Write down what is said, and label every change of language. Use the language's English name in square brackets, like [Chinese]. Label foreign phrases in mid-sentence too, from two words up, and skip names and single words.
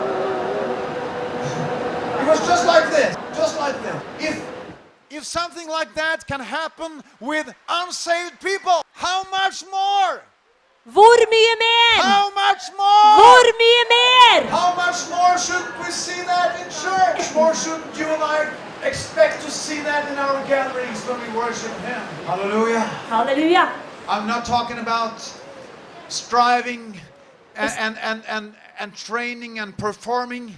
[English] It was just like this. If something like that can happen with unsaved people, how much more? [Norwegian] Hvor mye mer? [English] How much more? [Norwegian] Hvor mye mer? [English] How much more shouldn't we see that in church? More shouldn't you and I expect to see that in our gatherings when we worship Him? Hallelujah. Hallelujah. I'm not talking about striving and training and performing.